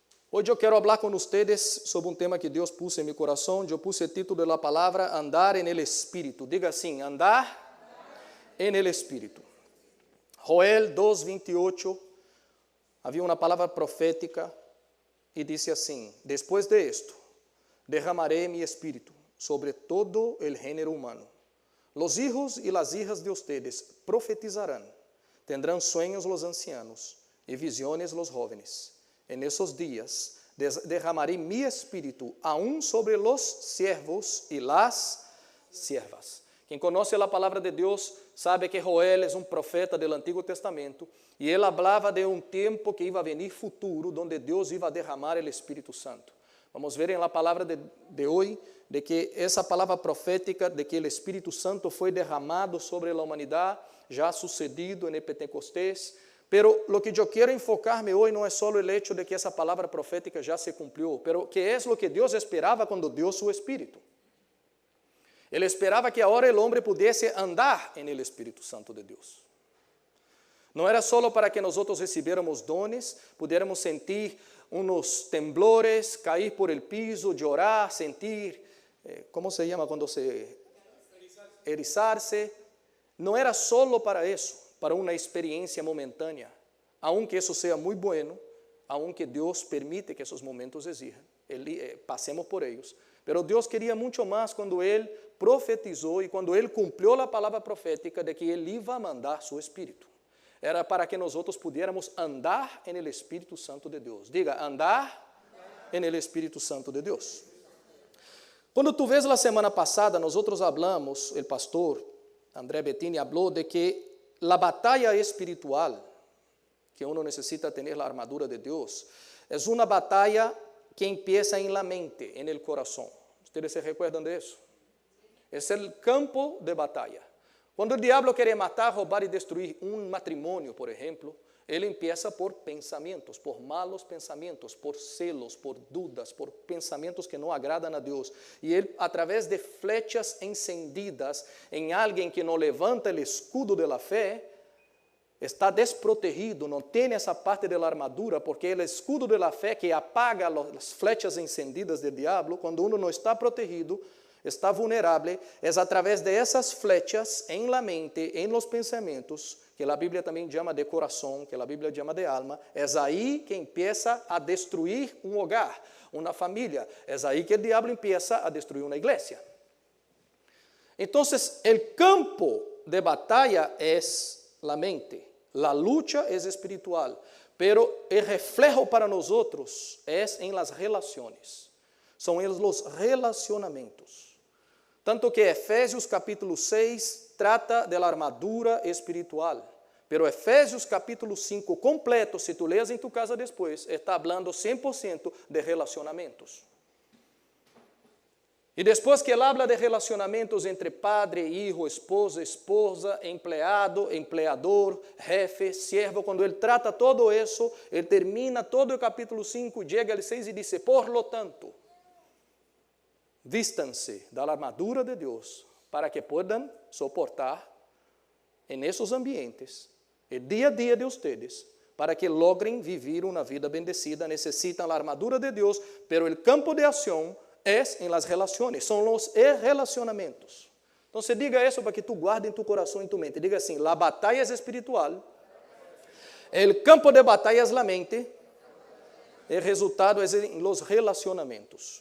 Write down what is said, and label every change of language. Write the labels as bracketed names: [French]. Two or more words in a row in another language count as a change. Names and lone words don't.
[Portuguese] Hoje eu quero falar com vocês sobre um tema que Deus pôs em meu coração. Eu pus o título da palavra andar [Spanish] en el [Portuguese] Espírito. Diga assim, andar [Spanish] en el [Portuguese] Espírito. Joel 2:28, havia uma palavra profética e disse assim: [Spanish] Después de esto, derramaré mi espírito sobre todo el género humano. Los hijos y las hijas de ustedes profetizarán, tendrán sueños los ancianos y visiones los jóvenes. En esos días derramaré mi espíritu aún sobre los siervos y las siervas. [Portuguese] Quem conhece a palavra de Deus sabe que Joel é um profeta do Antigo Testamento e ele falava de um tempo que ia a venir futuro, onde Deus ia derramar o Espírito Santo. Vamos ver na palavra de hoje de que essa palavra profética de que o Espírito Santo foi derramado sobre a humanidade já sucedido em Pentecostés. [Spanish] Pero lo que [Portuguese] eu quero enfocar-me hoje não é só o hecho de que essa palavra profética já se cumpriu, pero que é o que Deus esperava quando deu seu Espírito. Ele esperava que agora o homem pudesse andar [Spanish] en el [Portuguese] Espírito Santo de Deus. Não era só para que nós recebêramos dones, pudiéramos sentir uns temblores, cair [Spanish] por el piso, [Portuguese] chorar, sentir, como se chama quando se... erizar-se. Não era só para isso, para uma experiência momentânea, aunque isso seja muito bueno, aunque Deus permite que esses momentos existam, passemos por eles. Pero Deus queria muito mais quando Ele profetizou e quando Ele cumpriu a palavra profética de que Ele ia mandar seu Espírito. Era para que nós outros pudiéramos andar [Spanish] en el [Portuguese] Espírito Santo de Deus. Diga, andar [Spanish] en el [Portuguese] Espírito Santo de Deus. Quando tu vês a semana passada, nós outros hablamos, o pastor André Bettini falou de que a batalha espiritual, que uno necessita ter a armadura de Deus, é uma batalha que [Spanish] empieza en la mente, en el corazón. ¿Ustedes se recuerdan de eso? Es el campo de batalla. Cuando el diablo quiere matar, robar y destruir un matrimonio, por ejemplo, él empieza por pensamientos, por malos pensamientos, por celos, por dudas, por pensamientos que no agradan a Dios. Y él, a través de flechas encendidas en alguien que no levanta el escudo de la fe, [Portuguese] está desprotegido, não tem essa parte da armadura, porque é o escudo da fé que apaga as flechas encendidas do diabo. Quando uno não está protegido, está vulnerável, é através dessas flechas em [Spanish] la mente, [Portuguese] em los pensamentos, que a Bíblia também chama de coração, que a Bíblia chama de alma, é aí que empieza a destruir um hogar, uma família, é aí que o diabo empieza a destruir uma igreja. Então, o campo de batalha é [Spanish] la mente. La lucha es espiritual, pero el reflejo para nosotros es en las relaciones. Son en los relacionamientos. Tanto que Efésios capítulo 6 trata de la armadura espiritual, pero Efésios capítulo 5 completo, si tú leas en tu casa después, está hablando 100% de relacionamentos. [Portuguese] E depois que ele habla de relacionamentos entre [Spanish] padre, hijo, esposa, esposa, empleado, empleador, jefe, siervo, [Portuguese] quando ele trata todo isso, ele termina todo o capítulo 5, chega ao 6 e diz, [Spanish] por lo tanto, vístanse [Portuguese] da armadura de Deus, [Spanish] para que puedan soportar en esos ambientes, el día a día de ustedes, [Portuguese] para que logrem vivir uma vida bendecida. Necessitam a armadura de Deus, [Spanish] pero el campo de acción es en las relaciones, son los relacionamientos. Entonces diga eso para que tú guardes en tu corazón y en tu mente. Diga así, la batalla es espiritual, el campo de batalla es la mente, el resultado es en los relacionamientos.